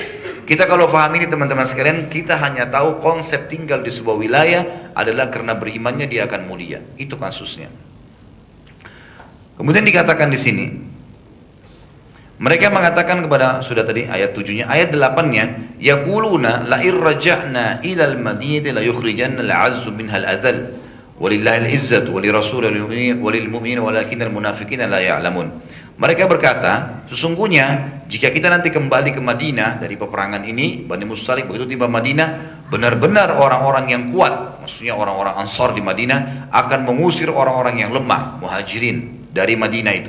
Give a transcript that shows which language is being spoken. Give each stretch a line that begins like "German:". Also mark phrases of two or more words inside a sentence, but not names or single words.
Indonesian: Kita kalau paham ini teman-teman sekalian, kita hanya tahu konsep tinggal di sebuah wilayah adalah karena berimannya dia akan mulia. Itu kasusnya. Kemudian dikatakan di sini, Mereka mengatakan kepada, sudah tadi ayat 7-nya, ayat 8-nya,
Arabic: يقولون لئن رجعنا إلى المدينة ليخرجن الأعز منها الأذل ولله العزة ولرسوله وللمؤمنين ولكن المنافقين لا يعلمون.
Indonesian: Mereka berkata, sesungguhnya jika kita nanti kembali ke Madinah dari peperangan ini, Bani Mustalik begitu tiba Madinah, benar-benar orang-orang yang kuat, maksudnya orang-orang Ansar di Madinah akan mengusir orang-orang yang lemah, Muhajirin dari Madinah itu.